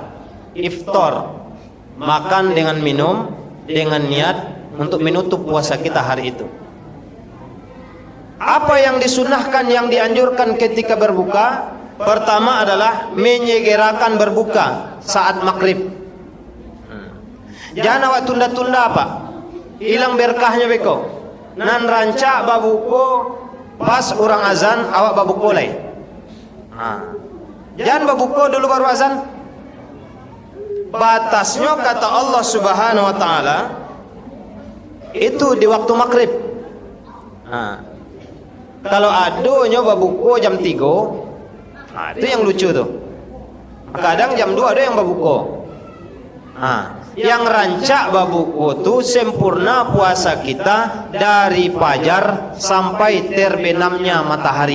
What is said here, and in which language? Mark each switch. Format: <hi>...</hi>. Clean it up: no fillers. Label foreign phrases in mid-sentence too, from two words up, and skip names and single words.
<id>Iftar, makan dengan minum dengan niat untuk menutup puasa kita hari itu. Apa yang disunahkan, yang dianjurkan ketika berbuka? Pertama adalah menyegerakan berbuka saat maghrib. Jangan awak tunda-tunda apa? Hilang berkahnya beko.</id> <min>Nan rancak babuko pas orang azan awak babuko lain.</min> <id>Jangan babuko dulu baru azan. Batasnya kata Allah Subhanahu wa taala itu di waktu maghrib. Kalau</id> <min>adonya babuko</min> <id>jam 3, itu yang lucu tuh. Kadang jam 2 ada yang babuko. Yang</id> <min>rancak babuko</min> <id>tuh sempurna puasa kita dari fajar sampai terbenamnya matahari.</id>